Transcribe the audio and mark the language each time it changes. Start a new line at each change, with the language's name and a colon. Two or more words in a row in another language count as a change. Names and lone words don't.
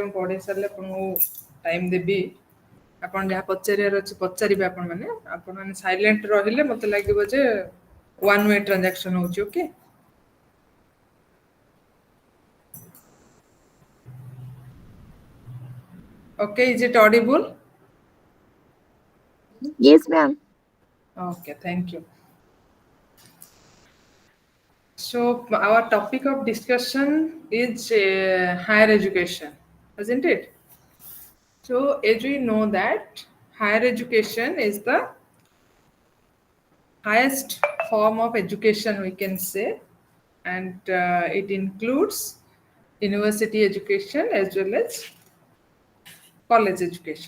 Odia: ମୁଁ ପଢ଼େଇ ସାରିଲେ ଆପଣଙ୍କୁ ଟାଇମ୍ ଦେବି। ଆପଣ ଯାହା ପଚାରିବାର ଅଛି ପଚାରିବେ। ଆପଣମାନେ ସାଇଲେଣ୍ଟ ରହିଲେ ମୋତେ ଲାଗିବ ଯେ
English: one way transaction
Odia: ହେଉଛି।
English: okay, okay, is it audible? Yes, ma'am. Okay, thank you. So, our topic of discussion is higher education, isn't it? So, as we know that higher education is the highest form of education, we can say, and it includes university education as well as college education.